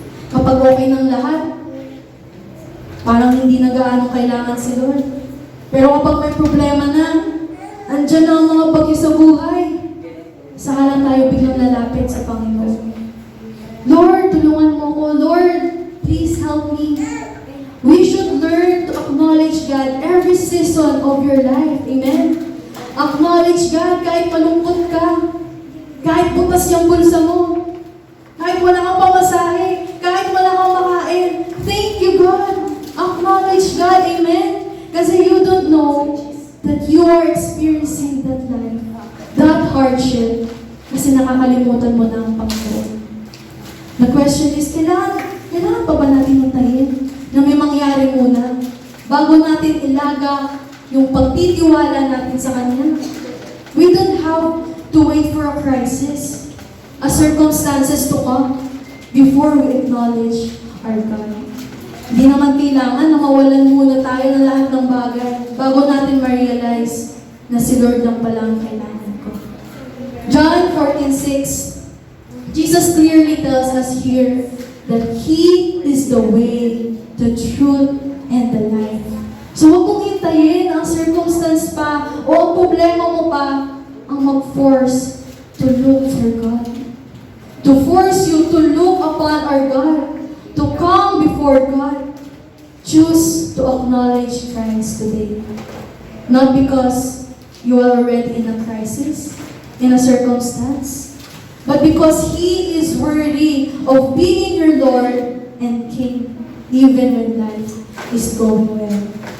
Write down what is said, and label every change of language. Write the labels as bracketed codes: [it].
[tl] Kapag okay ng lahat, parang hindi na gaano kailangan si Lord. Pero kapag may problema na, andyan na ang mga bagyo sa buhay, saka lang tayo biglang lalapit sa Panginoon. Lord, tulungan mo ko. [en] Lord, please help me. We should learn to acknowledge God every season of your life. [tl] Amen? [en] Acknowledge God [tl] kahit malungkot ka. Kahit butas yung bulsa mo. Kahit wala kang pamasahe. Kahit wala kang makain. [en] Thank you, God. Acknowledge God. Amen? Kasi you don't know that you are experiencing that life, that hardship, [tl] kasi nakakalimutan mo na ang Panginoon. [en] The question is, [tl] kailangan pa ba natin hintayin na may mangyari muna bago natin ilaga yung pagtitiwala natin sa Kanya? [en] We don't have to wait for a crisis, a circumstances to come before we acknowledge our God. [tl] Hindi naman kailangan na mawalan muna tayo ng lahat ng bagay bago natin ma-realize na si Lord lang pala ang kailangan ko. [en] John 14:6, Jesus clearly tells us here that He is the way, the truth, and the life. [tl] So huwag mong hintayin ang circumstance pa o ang problema mo pa ang mag-force [en] to look for God. To force you to look upon our God. To come before God. Choose to acknowledge Christ today. Not because you are already in a crisis, in a circumstance, but because He is worthy of being your Lord and King, even when life is going well.